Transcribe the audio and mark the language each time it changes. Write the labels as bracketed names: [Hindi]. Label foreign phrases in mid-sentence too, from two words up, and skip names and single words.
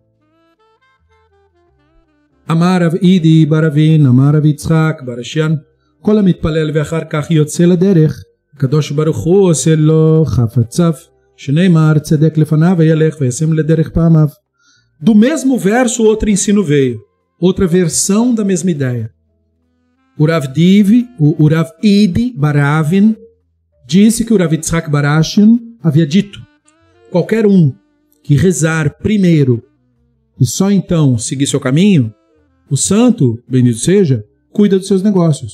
[Hebrew] אמר רב אידי בר אבין, אמר רב יצחק בר אשיאן, כל המתפלל ואחר כך יוצא לדרך, הקדוש ברוך הוא עושה לו חפציו, שנאמר צדק לפניו וילך וישם לדרך פעמיו. [Portuguese] Do mesmo verso, outro ensino veio. Outra versão da mesma ideia. O Rav Idi Baravin disse que o Rav Yitzhak Barashin havia dito: qualquer um que rezar primeiro e só então seguir seu caminho, o santo, bendito seja, cuida dos seus negócios.